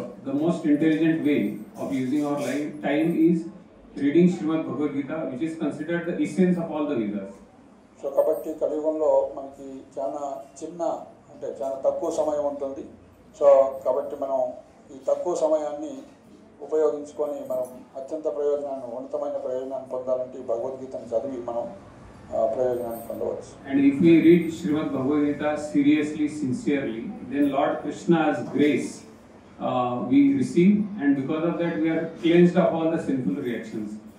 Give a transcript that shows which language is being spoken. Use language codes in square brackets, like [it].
[en] the most intelligent way of using our time is reading Srimad Bhagavad Gita, which is considered the essence of all the Vedas. [te] So కాబట్టి కలియుగంలో మనకి చాలా చాలా తక్కువ సమయం ఉంటుంది. సో కాబట్టి మనం ఈ తక్కువ సమయాన్ని ఉపయోగించుకొని మనం అత్యంత ఉన్నతమైన ప్రయోజనాన్ని పొందాలంటే ఈ భగవద్గీతను చదివి మనం ప్రయోజనాన్ని పొందవచ్చు. [en] And if we read Srimad Bhagavad Gita seriously, sincerely, then Lord Krishna's grace we receive, and because of that we are cleansed of all the sinful reactions.